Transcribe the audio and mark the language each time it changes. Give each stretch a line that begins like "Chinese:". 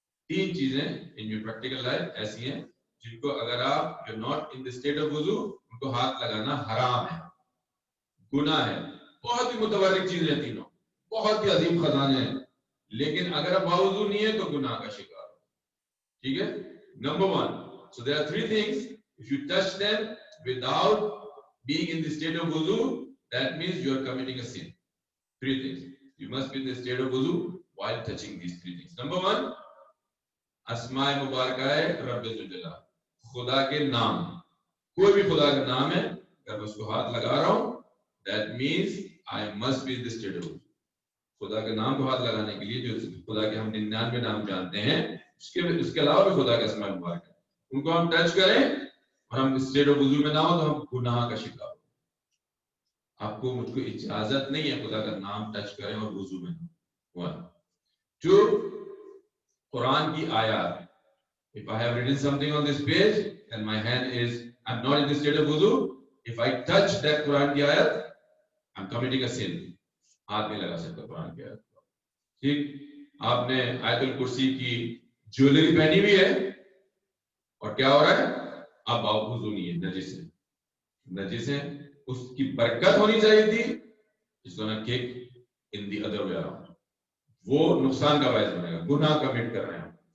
Urdu: 3 چیزیں
English: in your practical life
Urdu: ایسی ہیں جن کو اگر آپ
English: you not in the state of وضو
Urdu: ان کو ہاتھ لگانا حرام ہے، گناہ ہے. بہت ہی متبرک چیزیں ہیں تینوں، بہت ہی عظیم خزانے ہیں، لیکن اگر آپ باوضو نہیں ہے تو گناہ کا شکار ہو. ٹھیک ہے. Number 1.
English: So there are 3 things. If you touch them without being in the state of wudu, that means you are committing a sin. 3 things. You must be in the state of wudu while touching these 3 things. Number 1,
Urdu: اسماء مبارکہ ہے رب ذوالجلال، خدا کے نام. کوئی بھی خدا کا نام ہے اگر میں اس کو ہاتھ لگا رہا ہوں
English: that means I must be in the state of wudu.
Urdu: خدا کے نام کو ہاتھ لگانے کے لیے جو خدا کے ہم 99 نام جانتے ہیں اس کے علاوہ بھی خدا کے اسماء مبارک ہے، ان کو ہم ٹچ کریں اور ہم
English: state of وضو
Urdu: میں نہ ہو تو ہم گناہ کا شکار ہو. آپ کو مجھ کو اجازت نہیں ہے خدا کا نام ٹچ کریں اور وضو میں نہ ہو. 2, قرآن کی آیات.
English: If I have written something on this page and my hand is, I'm not in the state of wudu, if I touch that Quran
Urdu: کی آیت
English: I'm committing a sin.
Urdu: ہاتھ نہیں لگا سکتا قرآن کی آیت. ٹھیک. آپ نے آیت الکرسی کی جویلری پہنی ہوئی ہے اور کیا ہو رہا ہے؟ آپ وضو نہیں ہے، نجس ہے. نجس ہے، اس کی برکت ہونی چاہیے تھی، اس کو نہ cake
English: in the other way around,
Urdu: وہ نقصان کا باعث بنے گا، گناہ کمٹ کر رہے ہیں.